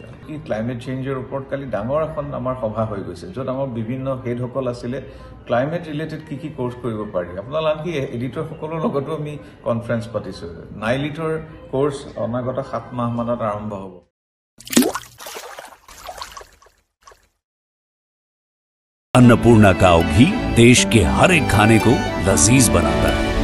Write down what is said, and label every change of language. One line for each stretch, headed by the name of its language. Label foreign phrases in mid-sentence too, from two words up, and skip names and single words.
English: climate changeৰ
Assamese: ওপৰত কালি ডাঙৰ এখন আমাৰ সভা হৈ গৈছে, য'ত আমাৰ বিভিন্ন হেডসকল আছিলে।
English: climate related
Assamese: কি ক'ৰ্চ কৰিব পাৰি, আপোনালোকে আনকি এডিটৰসকলৰ লগতো আমি কনফাৰেঞ্চ পাতিছোঁ। নাইলিটৰ কোৰ্চ অনাগত 7 মাহমানত আৰম্ভ হ'ব।
Hindi: अन्नपूर्णा काव घी देश के हर एक खाने को लजीज बनाता है।